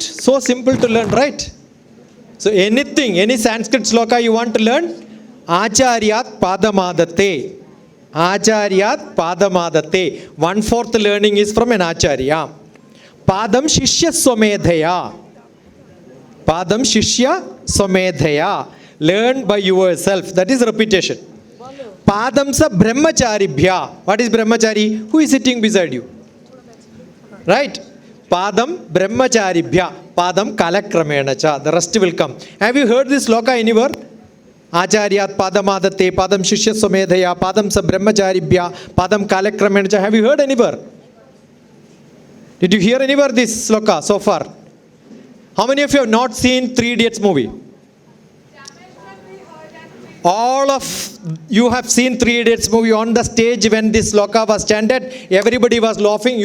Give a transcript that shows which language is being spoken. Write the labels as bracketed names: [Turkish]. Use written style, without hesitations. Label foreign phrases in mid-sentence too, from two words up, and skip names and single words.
[English] So simple to learn, right? So anything, any Sanskrit sloka you want to learn, [Sanskrit] Acharyat Padamadate. Acharyat Padamadate. [English] 1/4 learning is from an Acharya. [Sanskrit] Padam Shishya Swamedhaya. Padam Shishya Swamedhaya. [English] Learn by yourself. That is repetition. [Sanskrit] Padam sa Brahmacharibhya. [English] What is Brahmachari? Who is sitting beside you? Right? [Sanskrit] Padam Brahmacharibhya. Padam Kalakramenacha. [English] The rest will come. Have you heard this sloka anywhere? [Sanskrit] Acharyat Padamadate. Padam Shishya Swamedhaya. Padam sa Brahmacharibhya. Padam Kalakramenacha. [English] Have you heard anywhere? Did you hear anywhere this sloka so far? How many of you have not seen 3 Idiots movie? All of you have seen 3 Idiots movie. On the stage when this sloka was chanted, everybody was laughing.